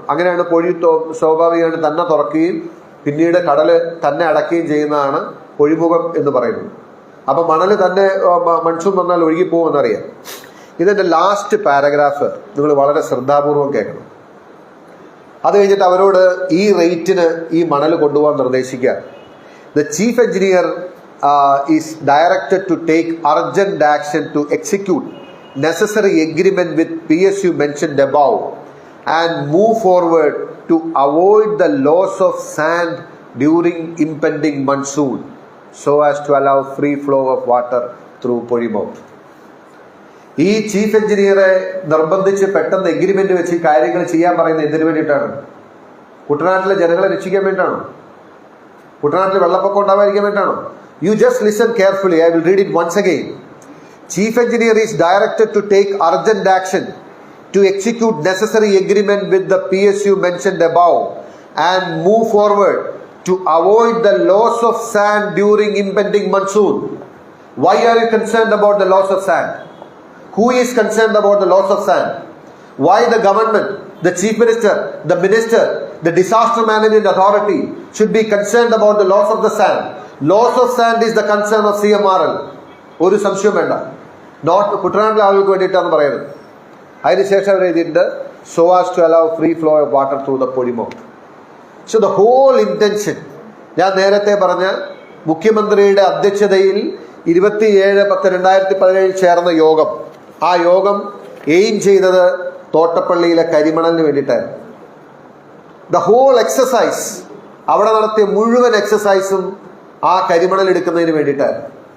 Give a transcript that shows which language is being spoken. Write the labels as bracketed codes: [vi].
[ml] അങ്ങനെയാണ് പൊഴി സ്വാഭാവികമായിട്ട് തന്നെ തുറക്കുകയും പിന്നീട് കടല് തന്നെ അടക്കുകയും ചെയ്യുന്നതാണ് പൊഴിമുഖം എന്ന് പറയുന്നത്. അപ്പൊ മണൽ തന്നെ മൺസൂൺ വന്നാൽ ഒഴുകിപ്പോകുമെന്നറിയാം. ഇതിന്റെ ലാസ്റ്റ് പാരഗ്രാഫ് നിങ്ങൾ വളരെ ശ്രദ്ധാപൂർവം കേൾക്കണം. അത് കഴിഞ്ഞിട്ട് അവരോട് ഈ റേറ്റിന് ഈ മണൽ കൊണ്ടുപോകാൻ നിർദ്ദേശിക്കുക. [en] The chief engineer is directed to take urgent action to execute necessary agreement with PSU mentioned above and move forward to avoid the loss of sand during impending monsoon so as to allow free flow of water through Porimout. [ml] ഈ chief എഞ്ചിനീയറെ നിർബന്ധിച്ച് പെട്ടെന്ന് agreement വെച്ച് കാര്യങ്ങൾ ചെയ്യാൻ പറയുന്നത് എന്തിനു വേണ്ടിയിട്ടാണ്? കുട്ടനാട്ടിലെ ജനങ്ങളെ രക്ഷിക്കാൻ വേണ്ടിയിട്ടാണോ? കുട്ടനാട്ടിൽ വെള്ളപ്പൊക്കം ഉണ്ടാവാതിരിക്കാൻ വേണ്ടിയിട്ടാണോ? [en] You just listen carefully. I will read it once again. Chief Engineer is directed to take urgent action to execute necessary agreement with the PSU mentioned above and move forward to avoid the loss of sand during impending monsoon. Why are you concerned about the loss of sand? Who is concerned about the loss of sand? Why the government, the chief minister, the minister, the disaster management authority should be concerned about the loss of the sand? Loss of sand is the concern of CMRL. [ml] ഒരു സംശയം വേണ്ട. Not കുട്ടനാട്ടിലെ ആളുകൾക്ക് വേണ്ടിയിട്ടാന്ന് പറയുന്നത്. അതിനുശേഷം അവർ എഴുതിയിട്ടുണ്ട് [en] so as to allow free flow of water through the polymorph. So the whole intention, [ml] ഞാൻ നേരത്തെ പറഞ്ഞ മുഖ്യമന്ത്രിയുടെ അധ്യക്ഷതയിൽ 27/10/2017 ചേർന്ന യോഗം, ആ യോഗം എയിം ചെയ്തത് തോട്ടപ്പള്ളിയിലെ കരിമണലിന് വേണ്ടിയിട്ടായിരുന്നു. [en] the whole exercise, [ml] അവിടെ നടത്തിയ മുഴുവൻ എക്സസൈസും ആ കരിമണൽ എടുക്കുന്നതിന് വേണ്ടിയിട്ടായിരുന്നു.